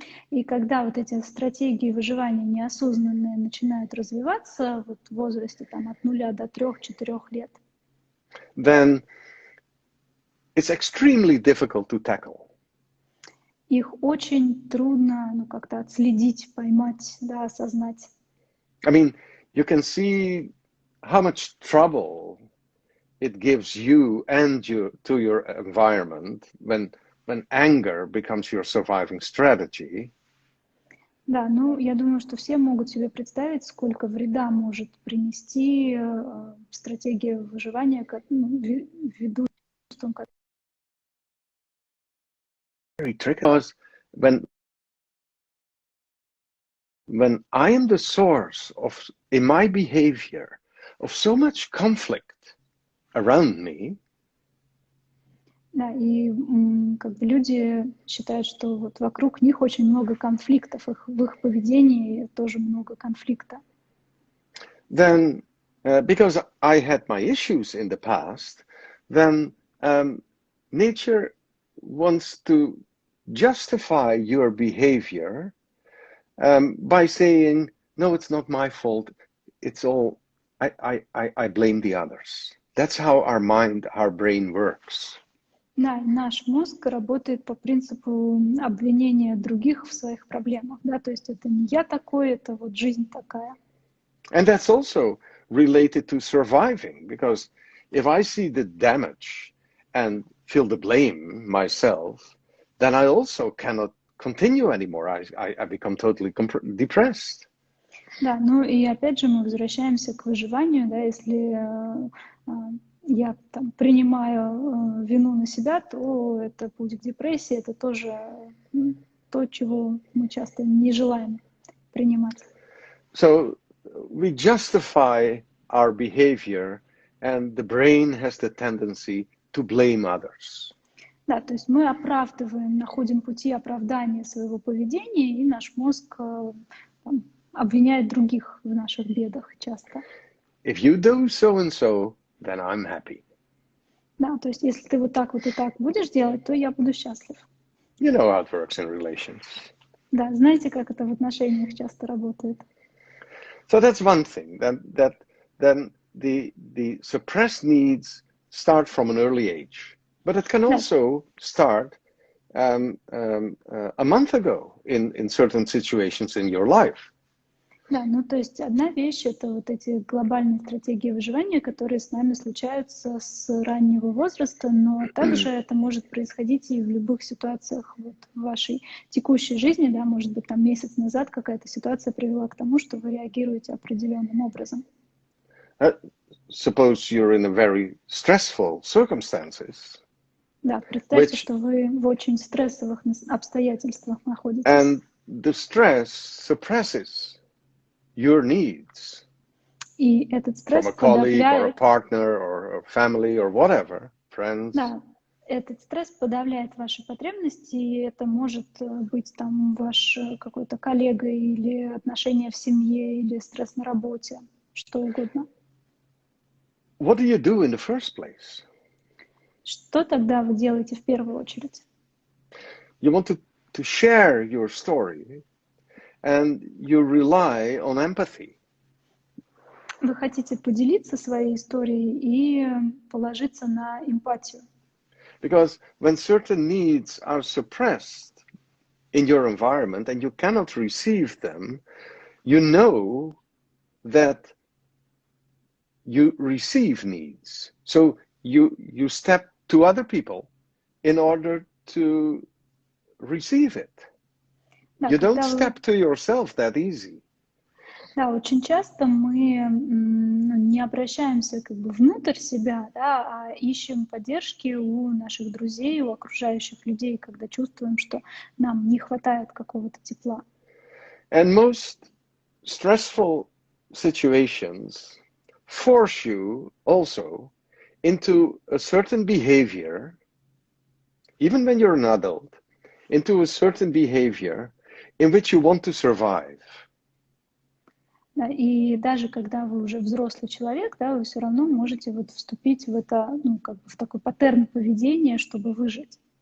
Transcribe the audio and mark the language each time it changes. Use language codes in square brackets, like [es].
[ru] И когда вот эти стратегии выживания неосознанные начинают развиваться вот в возрасте там, от 0 до 3-4 лет, [en] then it's extremely difficult to tackle. [ru] Их очень трудно как-то отследить, поймать, да, осознать. [en] I mean, you can see how much trouble it gives you and to your environment when anger becomes your surviving strategy. [ru] Да, я думаю, что все могут себе представить, сколько вреда может принести стратегия выживания ввиду чувствам. [en] Very tricky, because when I am the source of, in my behavior, of so much conflict around me. [ru] Да, и как бы люди считают, что вот вокруг них очень много конфликтов, в их поведении тоже много конфликта. [en] Then, because I had my issues in the past, then nature wants to justify your behavior by saying, no, it's not my fault. It's all, I blame the others. That's how our mind, our brain works. [ru] Да, наш мозг работает по принципу обвинения других в своих проблемах, да, то есть это не я такой, это вот жизнь такая. [en] And that's also related to surviving, because if I see the damage and feel the blame myself, then I also cannot continue anymore. I become totally depressed. [ru] Да, ну и опять же мы возвращаемся к выживанию, да, если я там принимаю вину на себя, то это путь к депрессии, это тоже то, чего мы часто не желаем принимать. [en] So we justify our behavior, and the brain has the tendency to blame others. [ru] Да, то есть мы оправдываем, находим пути оправдания своего поведения, и наш мозг там, обвиняет других в наших бедах часто. [en] If you do so and so, then I'm happy. [ru] Да, то есть если ты вот так будешь делать, то я буду счастлив. [en] You know how it works in relations. [ru] Да, знаете, как это в отношениях часто работает? [en] So that's one thing. Then the suppressed needs start from an early age, but it can also start a month ago in certain situations in your life. [ru] Да, ну то есть одна вещь — это вот эти глобальные стратегии выживания, которые с нами случаются с раннего возраста, но также это может происходить и в любых ситуациях вот в вашей текущей жизни, да, может быть, там месяц назад какая-то ситуация привела к тому, что вы реагируете определенным образом. [en] Suppose you're in a very stressful circumstances. [ru] Да, представьте, что вы в очень стрессовых обстоятельствах находитесь. [en] And the stress suppresses your needs. [ru] И этот стресс [en] from a colleague or a [ru] подавляет... [en] partner or a family or whatever, friends. [ru] Да, этот стресс подавляет ваши потребности, и это может быть там ваш какой-то коллега или отношения в семье, или стресс на работе, что угодно. [en] What do you do in the first place? [ru] Что тогда вы делаете в первую очередь? [en] You want to share your story, and you rely on empathy. [ru] Вы хотите поделиться своей историей и положиться на эмпатию. [en] Because when certain needs are suppressed in your environment and you cannot receive them, you know that you receive needs. So you step to other people in order to receive it. [ru] Да, [en] You don't step to yourself that easy. [ru] Да, очень часто мы не обращаемся как бы внутрь себя, да, а ищем поддержки у наших друзей, у окружающих людей, когда чувствуем, что нам не хватает какого-то тепла. [en] And most stressful situations force you also into a certain behavior, even when you're an adult, into a certain behavior in which you want to survive. [ru] Да, и даже когда вы уже взрослый человек, да, вы все равно можете вот вступить в это, ну, как бы в такой паттерн поведения, чтобы выжить.